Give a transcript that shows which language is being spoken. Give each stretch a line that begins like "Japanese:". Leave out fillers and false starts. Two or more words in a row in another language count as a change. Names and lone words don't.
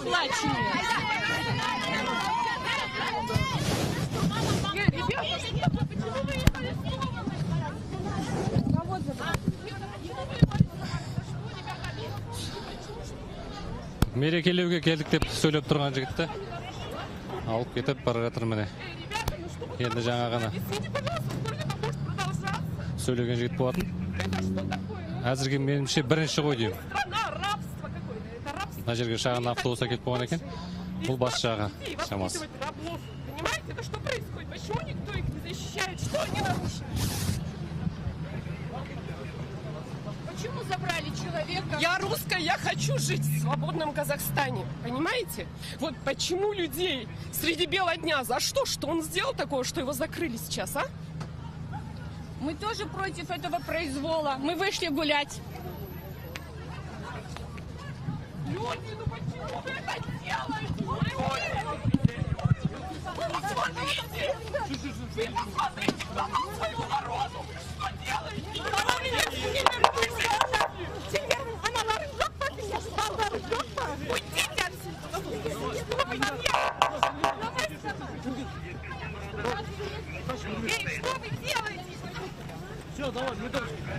Kazakh: Мерекелеуге келдік деп сөйлеп тұрған жігітті алып кетіп бара жатыр міне. Енді жаңа ғана сөйлеген жігіт болатын. Әзірге меніңше бірінші ғой деймін. Мына жерге шағын автобус әкеліп қойған екен. Бұл бас жағы шамасы.
Russian: Почему забрали человека? Я русская, я хочу жить в свободном Казахстане. Понимаете? Вот почему людей среди бела дня? За что? Что он сделал такого, что его закрыли сейчас, а? Мы тоже против этого произвола. Мы вышли гулять. Люди, ну почему вы это делаете? Посмотрите! Вы посмотрите на своего народу! Что делаете? Теперь
Kazakh: аналар жоқ па? Балдар жоқ па?
Russian: Уйдите отсюда! Эй, что вы делаете? Все, давай, мы дальше.